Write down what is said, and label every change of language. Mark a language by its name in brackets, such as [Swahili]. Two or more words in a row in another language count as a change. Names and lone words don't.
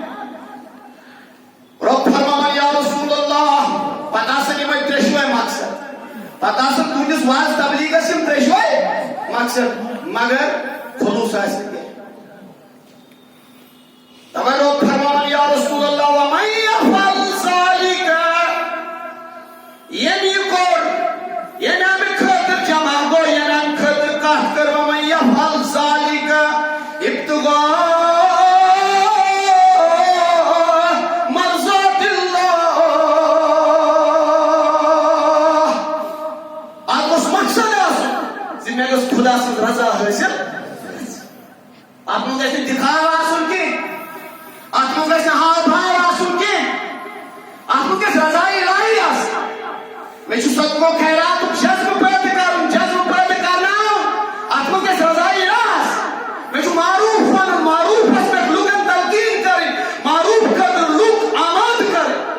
[Kashmiri] رۄب فرماوان [Arabic] یا رسول اللہ [Kashmiri] پتہٕ آسن یِمے ترٛیشوے مقصد پتہٕ آسن تُہنٛدِس واز تبلیغس یِم ترٛیشوے مقصد مگر خلوص آسہِ نہٕ کینٛہہ توے رۄب فرماوان [Arabic] یا رسول اللہ ومن یفعل ذلک [Kashmiri] ییٚمہِ یہِ کوٚر ییٚمہِ امہِ خٲطرٕ جمع گوٚو ییٚمہِ امہِ خٲطرٕ کتھ کٔر [Arabic] ومن یفعل ذلک ابتغاء مرضات اللہ [Kashmiri] اتھ گوٚژھ مقصد آسُن زِ مےٚ گٔژھ خدا سٕنٛز رضا حٲصِل اتھ منٛز گژھِ نہٕ دِکھاو آسُن کینٛہہ اتھ منٛز گژھِ نہٕ ہاو بھاو آسُن کینٛہہ اتھ منٛز گژھِ رضایہِ الہی آسٕنۍ مےٚ چھُ صدقو خیراتُک جذبہٕ پٲدٕ کرُن جذبہٕ پٲدٕ کرناوُن اتھ منٛز گژھِ رضایہِ الہ آسٕنۍ مےٚ چھُ معروف ونُن معروفس پٮ۪ٹھ لُکن تلقیٖن کرٕنۍ معروف خٲطرٕ لُکھ آمادٕ کرٕنۍ